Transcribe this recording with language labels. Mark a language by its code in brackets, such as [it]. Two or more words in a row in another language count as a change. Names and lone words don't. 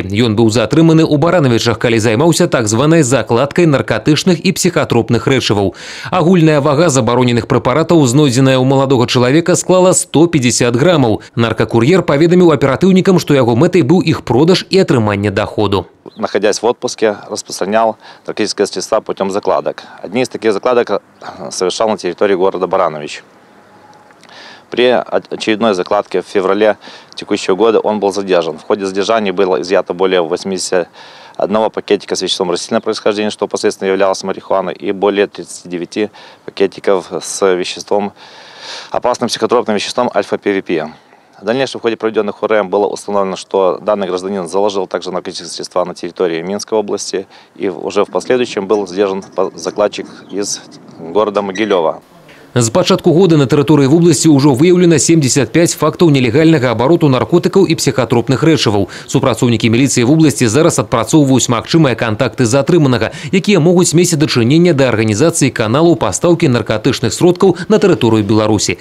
[be] Ён быў затрыманы ў Баранавічах, калі займаўся так званай закладкай наркотычных і псіхатропных рэчываў. Агульная вага забароненых прэпаратаў, знойдзеная ў маладога чалавека, склала 150 грамаў. Наркокур'ер паведаміў аператыўнікам, што яго мэтай быў іх продаж і атрыманне доходу. [ru] Находясь в отпуске, распространял наркотические средства путем закладок. Одни из таких закладок совершал на территории города Баранович. При очередной закладке в феврале текущего года он был задержан. В ходе задержания было изъято более 81 пакетика с веществом растительного происхождения, что впоследствии являлось марихуаной, и более 39 пакетиков с веществом, опасным психотропным веществом альфа-ПВП. В дальнейшем в ходе проведенных ОРМ было установлено, что данный гражданин заложил также наркотические средства на территории Минской области, и уже в последующем был задержан закладчик из города Могилева. [be] З пачатку года на тэрыторыі вобласці ўжо выяўлена 75 фактаў нелегальнага абароту наркотыкаў і псіхатропных рэчываў. Супрацоўнікі міліцыі вобласці зараз адпрацоўваюць магчымыя кантакты затрыманага, якія могуць мець дачыненне да арганізацыі каналу пастаўкі наркотычных сродкаў на тэрыторыю Беларусі.